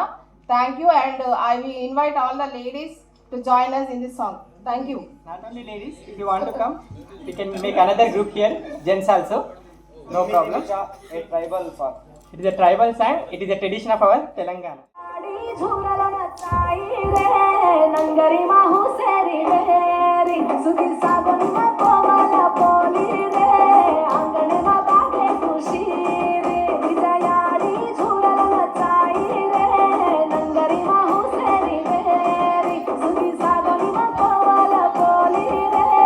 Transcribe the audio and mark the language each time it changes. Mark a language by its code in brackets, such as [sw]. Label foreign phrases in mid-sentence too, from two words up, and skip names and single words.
[en] Thank you, and I will invite all the ladies to join us in this song. Thank you. Not only ladies, if you want to come, we can make another group here, gents also. No problem. A tribal song. It is a tribal song. It is a tradition of our Telangana. [lmn] ನಂಗರಿ ಮಾಹು ಸೇರಿ ರೇರಿ ಸುಗಿ ಸಾಗೋನಿ ಮಾ ಕೋಮಲ ಪೋಲಿ ರೇ ಅಂಗಣೆ ಮಾ ಬಾಗೆ ಖುಷಿ ರೇ ವಿಜಯಾಡಿ ಝೂರಲ ಮಚಾಯಿ ರೇ ನಂಗರಿ ಮಾಹು ಸೇರಿ ರೇರಿ ಸುಗಿ ಸಾಗೋನಿ ಮಾ ಕೋಮಲ ಪೋಲಿ ರೇ